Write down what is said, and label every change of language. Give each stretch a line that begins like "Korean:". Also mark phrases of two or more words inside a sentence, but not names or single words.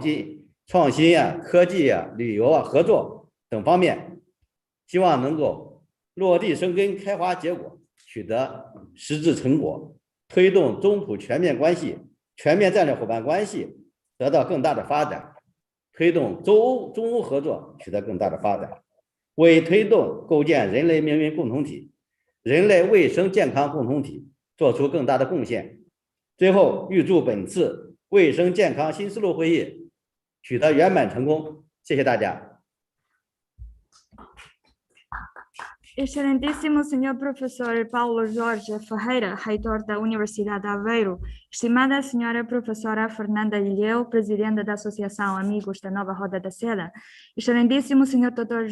Chinese: 新科技旅游合作等方面，希望能够落地生根、开花结果，取得实质成果，推动中葡全面战略伙伴关系得到更大的发展，推动中欧合作取得更大的发展，为推动构建人类命运共同体、人类卫生健康共同体做出更大的贡献。最后，预祝本次卫生健康新思路会议取得圆满成功。谢谢大家。
Portuguese: Excelentíssimo Senhor Professor Paulo Jorge Ferreira, reitor da Universidade de Aveiro, estimada Senhora Professora Fernanda Ilhéu, presidente da Associação Amigos da Nova Roda da Seda, excelentíssimo Senhor Dr.